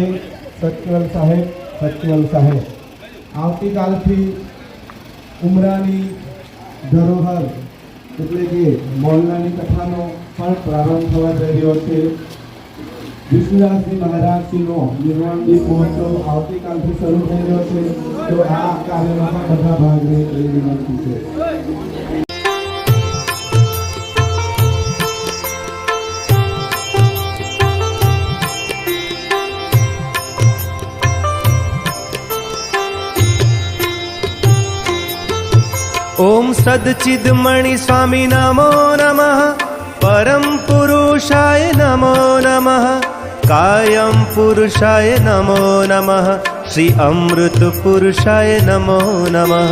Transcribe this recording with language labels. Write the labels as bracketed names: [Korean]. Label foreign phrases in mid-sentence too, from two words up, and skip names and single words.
[Gujarati] સત્યવલ સાહેબ આવતીકાલથી ઉમરાની ધરોહર એટલે કે મોલનાની કથાનો પણ પ્રારંભ થવા જઈ રહ્યો છે। વિષ્ણુદાસજી મહારાજશ્રીનો નિર્વાણ દિન મહોત્સવ આવતીકાલથી શરૂ થઈ રહ્યો છે। તો આ કાર્યમાં પણ બધા ભાગ લે એવી વિનંતી છે। [Sanskrit] ॐ सद्चिद्मणि स्वामी नमो नमः, परम पुरुषाय नमो नमः, कायं पुरुषाय नमो नमः, श्री अमृत पुरुषाय नमो नमः।